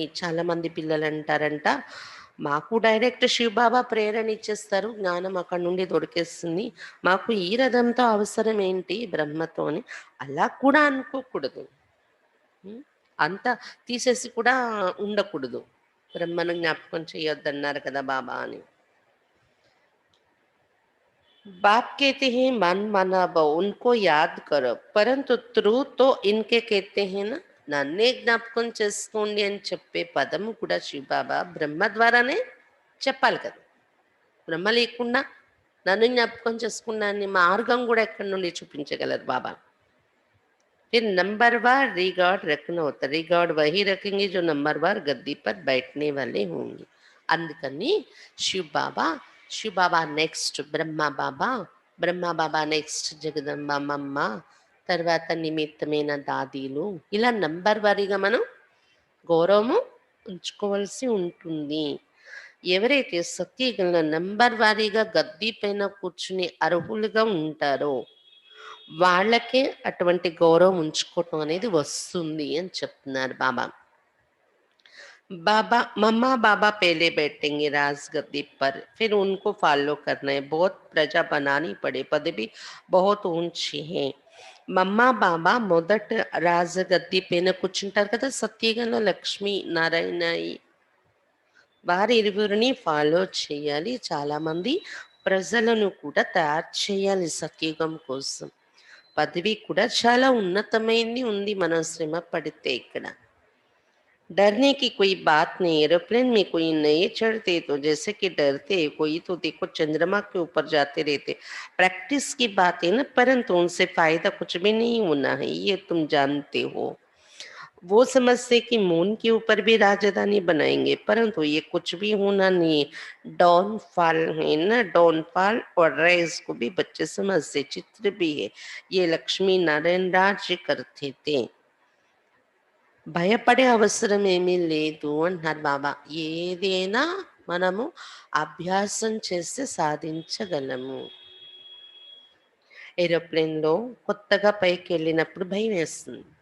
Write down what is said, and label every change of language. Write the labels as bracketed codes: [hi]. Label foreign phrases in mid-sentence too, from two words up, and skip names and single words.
[te] చాలా మంది పిల్లలు అంటారంట మాకు డైరెక్ట్ శివబాబా ప్రేరణ ఇచ్చేస్తారు, జ్ఞానం అక్కడ నుండి దొరికేస్తుంది, మాకు ఈ రథంతో అవసరం ఏంటి బ్రహ్మతో అని. అలా కూడా అనుకోకూడదు. ఉం? అంతా తీసేసి కూడా ఉండకూడదు. బ్రహ్మను జ్ఞాపకం చేయొద్దన్నారు కదా బాబా అని. [hi] बाप कहते हैं मन मना भव उनको याद करो, परंतु త్రూ तो इनके कहते हैं ना [te] నన్నే జ్ఞాపకం చేసుకోండి అని చెప్పే పదము కూడా శివబాబా బ్రహ్మ ద్వారానే చెప్పాలి కదా. బ్రహ్మ లేకుండా నన్ను జ్ఞాపకం చేసుకున్నా అనే మార్గం కూడా ఎక్కడి నుండి చూపించగలరు బాబా. [hi] फिर नंबरवार रिकॉर्ड रखना होता है. रिकॉर्ड वही रखेंगे जो नंबरवार गद्दी पर बैठने वाले होंगे. [te] అందుకని శివ్ బాబా నెక్స్ట్ బ్రహ్మ బాబా నెక్స్ట్ జగదంబమ్మ, తర్వాత నిమిత్తమైన దాదీలు, ఇలా నంబర్ వారీగా మనం గౌరవము ఉంచుకోవాల్సి ఉంటుంది. ఎవరైతే సత్యయుగంలో నంబర్ వారీగా గద్దీ పైన కూర్చుని అర్హులుగా ఉంటారో వాళ్ళకే అటువంటి గౌరవం ఉంచుకోవటం అనేది వస్తుంది అని చెప్తున్నారు బాబా. [hi] बाबा मम्मा बाबा पहले बैठेंगे राजगद्दी पर, फिर उनको फॉलो करना है. बहुत प्रजा बनानी पड़े, पदवी बहुत ऊंची है. [te] మమ్మ బాబా మొదట రాజగద్ది పైన కూర్చుంటారు కదా సత్యగంలో లక్ష్మీ నారాయణ వారి ఇరువురిని ఫాలో చేయాలి. చాలామంది ప్రజలను కూడా తయారు చేయాలి సత్యుగం కోసం. పదవి కూడా చాలా ఉన్నతమైంది ఉంది మనం శ్రమ పడితే. [hi] ఇక్కడ डरने की कोई बात नहीं. एरोप्लेन में कोई नए चढ़ते तो जैसे कि डरते, कोई तो देखो चंद्रमा के ऊपर जाते रहते. प्रैक्टिस की बात है ना, परंतु उनसे फायदा कुछ भी नहीं होना है, ये तुम जानते हो. वो समझते कि मून के ऊपर भी राजधानी बनाएंगे, परंतु ये कुछ भी होना नहीं. डाउनफॉल है ना, डाउनफॉल और रेस को भी बच्चे समझते. चित्र भी है, ये लक्ष्मी नारायण राज्य करते थे. [te] భయపడే అవసరం ఏమీ లేదు అంటున్నారు బాబా. ఏదైనా మనము అభ్యాసం చేస్తే సాధించగలము. ఏరోప్లేన్లో కొత్తగా పైకి వెళ్ళినప్పుడు భయం వేస్తుంది.